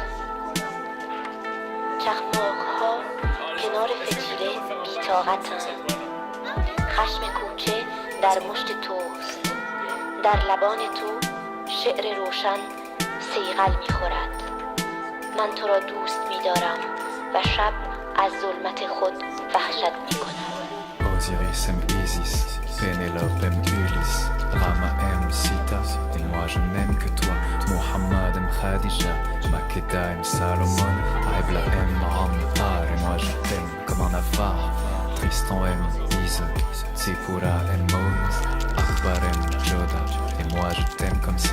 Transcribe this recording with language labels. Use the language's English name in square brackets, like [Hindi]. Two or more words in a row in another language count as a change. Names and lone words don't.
[Persian] چخماق ها کنار فتیله بی‌طاقتند. خشم کوچه در مشت توست. در لبان تو شعر روشن صیقل می‌خورد. من تو را دوست می‌دارم و شب از ظلمت خود وحشت می‌کند. [French] Osiris aime Isis, Pénélope aime Ulysse, Rama aime Sita, et moi je n'aime que toi. Mohammed aime Khadija, Makeda aime Salomon, Aibla aime Ammar, et moi je t'aime comme un avare. Tristan aime Ise, Zipora aime Moïse, Akbar aime Joda, et moi je t'aime comme ça.